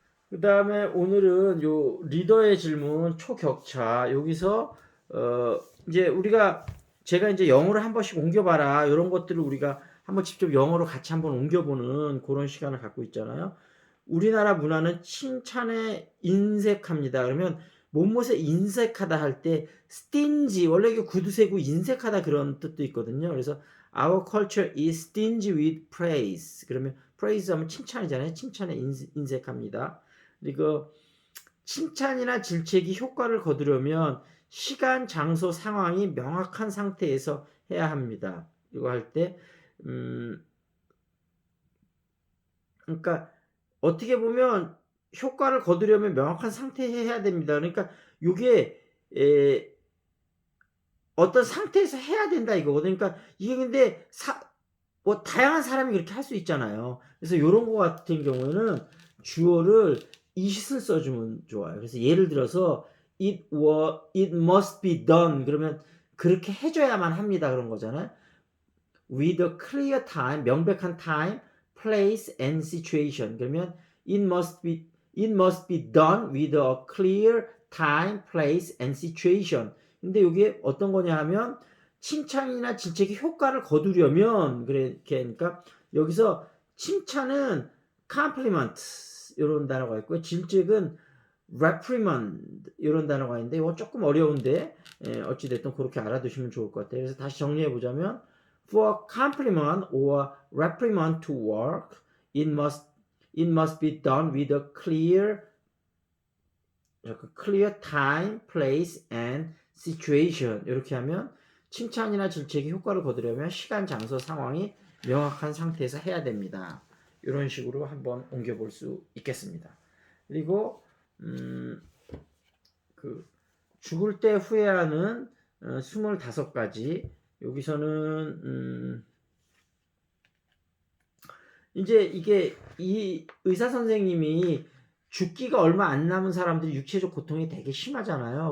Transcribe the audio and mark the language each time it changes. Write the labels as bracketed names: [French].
[Korean] 그 다음에 오늘은 요 리더의 질문 초격차 여기서 이제 제가 이제 영어로 한 번씩 옮겨봐라 이런 것들을 우리가 한번 직접 영어로 같이 한번 옮겨보는 그런 시간을 갖고 있잖아요. 우리나라 문화는 칭찬에 인색합니다. 그러면 못못에 인색하다 할 때 stingy 원래 이게 구두쇠고 인색하다 그런 뜻도 있거든요. 그래서 [English] our culture is stingy with praise. [Korean] 그러면 praise 하면 칭찬이잖아요. 칭찬에 인색합니다. 그리고 칭찬이나 질책이 효과를 거두려면 시간, 장소, 상황이 명확한 상태에서 해야 합니다. 이거 할 때 그러니까 어떻게 보면 효과를 거두려면 명확한 상태에 해야 됩니다. 그러니까 이게 어떤 상태에서 해야 된다 이거거든요. 그러니까 이게 근데 뭐 다양한 사람이 그렇게 할 수 있잖아요. 그래서 이런 거 같은 경우에는 주어를 it을 써주면 좋아요. 그래서 예를 들어서 [English] it must be done [Korean] 그러면 그렇게 해줘야만 합니다 그런 거잖아요. [English] with a clear time [Korean] 명백한 [English] time, place and situation [Korean] 그러면 [English] it must be done with a clear time, place and situation. [Korean] 근데 이게 어떤 거냐 하면 칭찬이나 질책이 효과를 거두려면 그러니까 여기서 칭찬은 compliment 이런 단어가 있고요. 질책은 reprimand 이런 단어가 있는데 이거 조금 어려운데 어찌됐든 그렇게 알아두시면 좋을 것 같아요. 그래서 다시 정리해 보자면 [English] for compliment or reprimand to work it must be done with a clear time, place and situation. [Korean] 이렇게 하면 칭찬이나 질책이 효과를 거두려면 시간, 장소, 상황이 명확한 상태에서 해야 됩니다. 이런 식으로 한번 옮겨볼 수 있겠습니다. 그리고 죽을 때 후회하는 25가지 여기서는 이제 이게 이 의사 선생님이 죽기가 얼마 안 남은 사람들이 육체적 고통이 되게 심하잖아요.